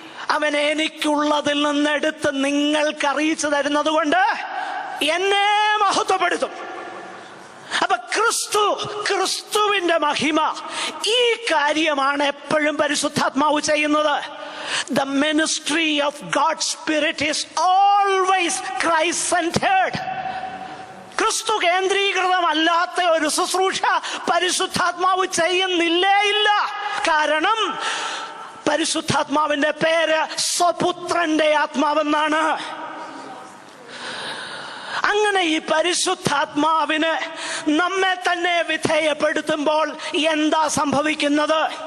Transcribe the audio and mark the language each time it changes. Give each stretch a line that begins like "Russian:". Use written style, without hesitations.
Malayalam: അവൻ എനിക്കുള്ളതിൽ നിന്നെടുത്ത് നിങ്ങൾക്ക് അറിയിച്ചു തരുന്നത് കൊണ്ട് എന്നെ മഹത്വപ്പെടുത്തും. അപ്പൊ ക്രിസ്തുവിന്റെ മഹിമ, ഈ കാര്യമാണ് എപ്പോഴും പരിശുദ്ധാത്മാവ് ചെയ്യുന്നത്.
English: The ministry of God's Spirit is always Christ-centered.
Malayalam: ക്രിസ്തു കേന്ദ്രീകൃതമല്ലാത്ത ഒരു ശുശ്രൂഷ പരിശുദ്ധാത്മാവ് ചെയ്യുന്നില്ല. കാരണം പരിശുദ്ധാത്മാവിന്റെ പേര് സ്വപുത്രന്റെ ആത്മാവെന്നാണ്. അങ്ങനെ ഈ പരിശുദ്ധാത്മാവിന് നമ്മെ തന്നെ വിധേയപ്പെടുത്തുമ്പോൾ എന്താ സംഭവിക്കുന്നത്?